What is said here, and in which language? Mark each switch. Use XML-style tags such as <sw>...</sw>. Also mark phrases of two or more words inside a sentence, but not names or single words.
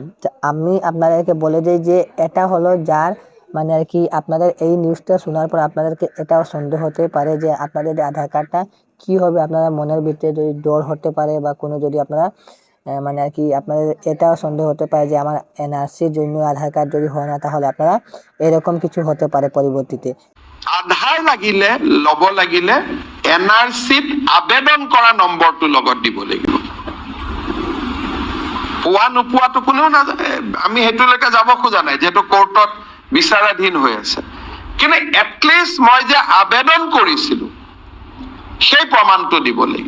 <bn>তো আমি আপনাদেরকে বলে দিই যে এটা হলো যার মানে আর কি আপনাদের এই নিউজটা শোনার পর আপনাদেরকে এটাও সন্দেহ হতে পারে যে আপনাদের আধার কার্ডটা কি হবে। আপনারা মনের ভিতরে যদি ডর হতে পারে বা কোনো যদি আপনারা মানে আর কি আপনাদের এটাও সন্দেহ হতে পারে যে আমার এনআরসির জন্য আধার কার্ড যদি হয় না, তাহলে আপনারা এরকম কিছু হতে পারে পরবর্তীতে।</bn> <as>আধাৰ লাগিলে লব লাগিলে এনআৰচিত আবেদন কৰা নম্বৰটো লগত দিব লাগিব। পোৱা নোপোৱাটো কোনেও নাজানে, আমি সেইটোলৈকে যাব খোজা নাই, যিহেতু কোৰ্টত বিচাৰাধীন হৈ আছে। কিন্তু এটলিষ্ট মই যে আবেদন কৰিছিলো সেই প্ৰমাণটো দিব লাগিব।</as>